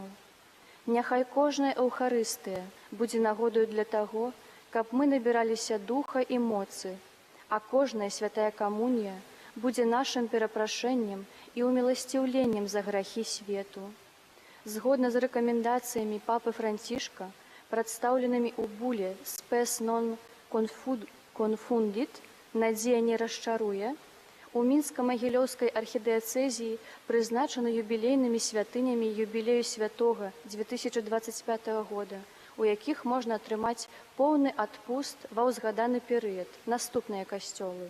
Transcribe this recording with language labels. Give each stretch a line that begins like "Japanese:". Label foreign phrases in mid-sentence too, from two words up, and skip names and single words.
Belarusian: Няхай кожная эўхарыстыя будзе нагодаю для таго, каб мы набіраліся духа і моцы, а кожная святая камунія будзе нашым перапрашэннем і уміласціўленнем за грахі свету. Згодна з рэкамендацыямі папы Францішка, прадстаўленымі ў буле «Spes non confundit» «Надзея не расчаруе», у Мінска-Магілёўскай архідыяцэзіі прызначаны юбілейнымі святынямі юбілею святога 2025 года, у якіх можна атрымаць поўны адпуст ва ўзгаданы перыяд, наступныя касцёлы.